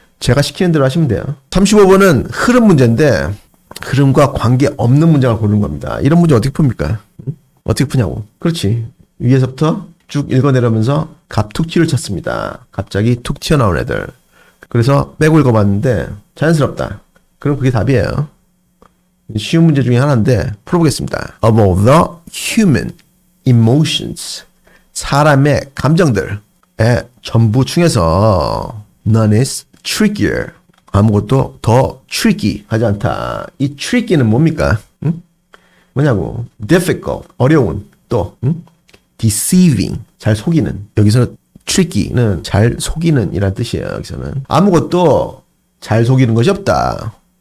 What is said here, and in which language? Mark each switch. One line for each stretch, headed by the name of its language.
Korean: 제가 시키는 대로 하시면 돼요. 35번은 흐름 문제인데 흐름과 관계없는 문장을 고르는 겁니다. 이런 문제 어떻게 풉니까? 어떻게 푸냐고. 그렇지. 위에서부터 쭉 읽어내려면서 갑툭튀를 쳤습니다. 갑자기 툭 튀어나온 애들. 그래서 빼고 읽어봤는데 자연스럽다. 그럼 그게 답이에요. 쉬운 문제 중에 하나인데 풀어보겠습니다.
English: Of all the human emotions,
Korean: 사람의 감정들의 전부 중에서
English: none is trickier.
Korean: 아무것도 더 tricky 하지 않다. 이 tricky는 뭡니까? 응? 뭐냐고. difficult, 어려운. 또 deceiving, 잘 속이는. 여기서 tricky는 잘 속이는 이란 뜻이에요. 여기서는 아무것도 잘 속이는 것이 없다.